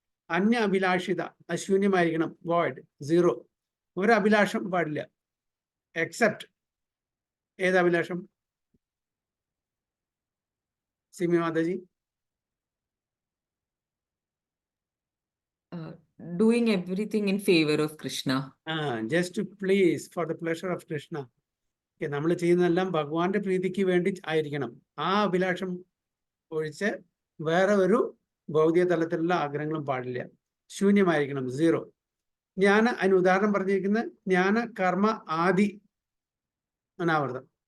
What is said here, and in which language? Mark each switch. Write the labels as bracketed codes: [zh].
[sa] Anya abhilashita, [ml] അശൂന്യമായിരിക്കണം, [en] void, zero. [ml] ഒരു അഭിലാഷം പാടില്ല, എക്സെപ്റ്റ് ഏത് അഭിലാഷം? Simi Mataji. [en] Doing everything in favor of Krishna. Just to please, for the pleasure of Krishna. [ml] നമ്മൾ ചെയ്യുന്നതെല്ലാം ഭഗവാന്റെ പ്രീതിക്ക് വേണ്ടി ആയിരിക്കണം. ആ അഭിലാഷം ഒഴിച്ച് വേറെ ഒരു ഭൗതിക തലത്തിലുള്ള ആഗ്രഹങ്ങളും പാടില്ല. ശൂന്യമായിരിക്കണം, സീറോ. അതിന് ഉദാഹരണം പറഞ്ഞിരിക്കുന്നത് [sa] ജ്ഞാന കർമ്മ ആദി അനാവൃതം.